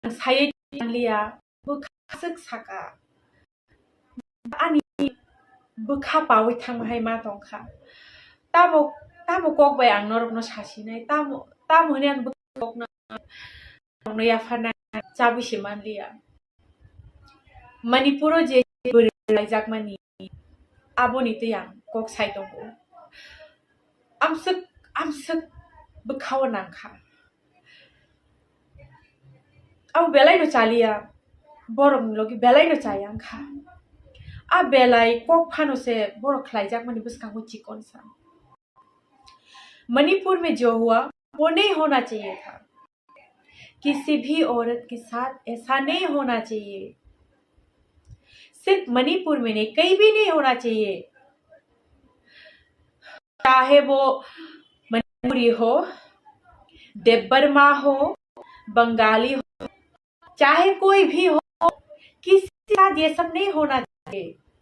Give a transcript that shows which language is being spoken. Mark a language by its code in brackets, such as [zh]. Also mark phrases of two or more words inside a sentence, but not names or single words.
[brx] सायै लिया बोखासक साका ani बोखा पावै थांबाय मा दंखा तामो कक बाय आं नरकनो सासिनाय तामो हने आं बोखना नो याफाना जाबिसे मानलिया मणिपुर जे बोरायजाक मानि आबोनि तैयां कक साइ दंगो आमसक बोखाव नांखा अब बेलाय नो चालिया बरम लोगी बेलाय नो चायांखा आ बेलाय कक फानो से बरक खलाइजाक मानि बसकांगो चिकन सा [hi] मणिपुर में जो हुआ वो नहीं होना चाहिए था। किसी भी औरत के साथ ऐसा नहीं होना चाहिए। सिर्फ मणिपुर में नहीं, कहीं भी नहीं होना चाहिए। चाहे वो मणिपुरी हो, देवबर्मा हो, बंगाली हो, चाहे कोई भी हो, किसी के साथ ये सब नहीं होना चाहिए।